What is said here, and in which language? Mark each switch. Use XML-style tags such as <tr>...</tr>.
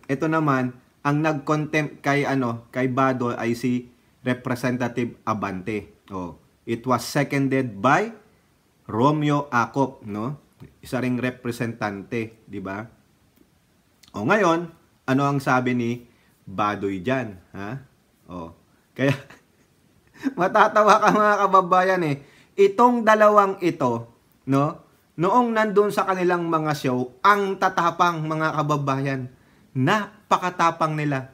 <tl>Ito naman, ang nag-contempt kay kay Bado ay si Representative Abante.</tl> <en>Oh, it was seconded by Romeo Acop, no?</en> <tl>Isa ring representante, di ba? O ngayon, ano ang sabi ni Badoy diyan, ha? Oh, kaya matatawa ka mga kababayan eh. Itong dalawang ito, no? Noong nandun sa kanilang mga show, ang tatapang mga kababayan, napakatapang nila.</tl>